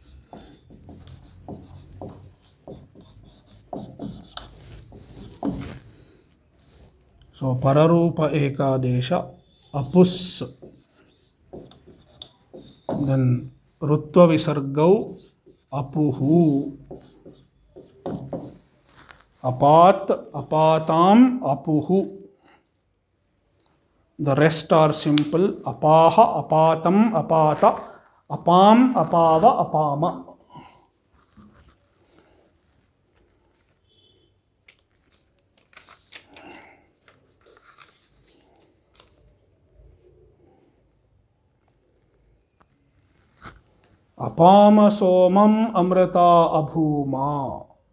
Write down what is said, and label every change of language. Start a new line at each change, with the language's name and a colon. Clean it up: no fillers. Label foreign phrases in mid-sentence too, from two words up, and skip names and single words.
Sanskrit: So, पररूप एकादेश आपुस्. Then रुत्व विसर्गौ आपुः. आपत्, आपतम्, आपुः.
English: The rest are simple.
Sanskrit: आपः, आपतम्, आपत, आपम्, आपव, आपम. अपाम सोमम् अमृता अभूम.